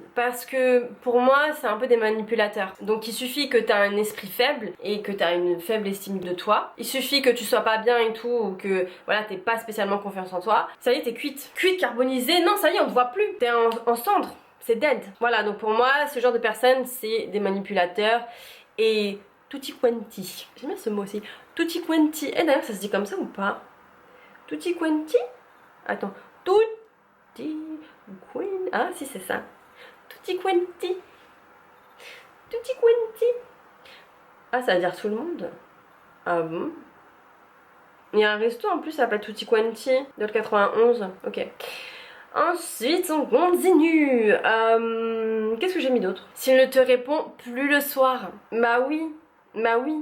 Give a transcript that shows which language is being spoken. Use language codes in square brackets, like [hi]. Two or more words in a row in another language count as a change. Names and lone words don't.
[fr] Parce que pour moi, c'est un peu des manipulateurs. Donc il suffit que t'as un esprit faible et que t'as une faible estime de toi. Il suffit que tu sois pas bien et tout, ou que voilà, t'aies pas spécialement confiance en toi. Ça y est, t'es cuite. Cuite, carbonisée, non, ça y est, on te voit plus. T'es en cendres, c'est dead. Voilà, donc pour moi, ce genre de personnes, c'est des manipulateurs et [it] tutti quanti. [fr] J'aime bien ce mot aussi. [it] Tutti quanti. [fr] Et d'ailleurs, ça se dit comme ça ou pas? [it] Tutti quanti? Attends. Tutti quanti. [fr] Ah, si, c'est ça. [it] Tutti quanti. Tutti quanti. [fr] Ah, ça veut dire tout le monde. Ah bon? Il y a un resto en plus, ça s'appelle Tutti Quanti, de 91. Ok. Ensuite, on continue. Qu'est-ce que j'ai mis d'autre? S'il ne te répond plus le soir. Bah oui. Bah oui.